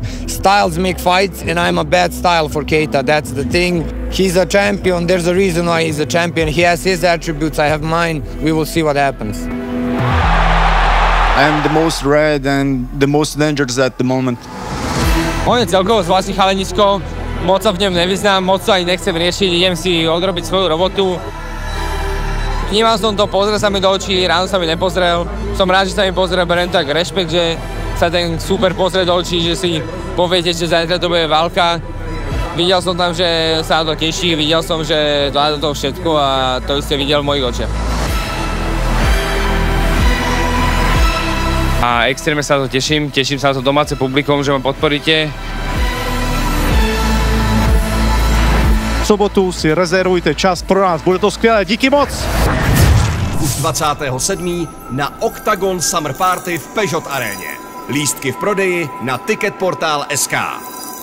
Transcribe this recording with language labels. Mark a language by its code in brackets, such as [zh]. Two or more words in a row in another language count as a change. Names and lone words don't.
[en] Styles make fights, and I'm a bad style for Keita, that's the thing. He's a champion, there's a reason why he's a champion. He has his attributes, I have mine. We will see what happens. I am the most red and the most dangerous at the moment. [sk] On je celkovo zvláštny chalenisko. Moc sa v ňom nevyznám, moc sa ani nechcem riešiť, idem si odrobiť svoju robotu. Vnímal som to, pozrel sa mi do očí, ráno sa mi nepozrel. Som rád, že sa mi pozrel, beriem tak rešpekt, že sa ten super pozrie do očí, že si poviete, že zajtra to bude válka. Videl som tam, že sa na to teší, videl som, že zvláda to všetko a to ste videl v mojich očiach. A extrémne sa na to teším sa na to domáce publikum, že ma podporíte. [cs] V sobotu si rezervujte čas pro nás, bude to skvělé, díky moc! Už 27. na Octagon Summer Party v Peugeot aréně. Lístky v prodeji na Ticketportal.sk.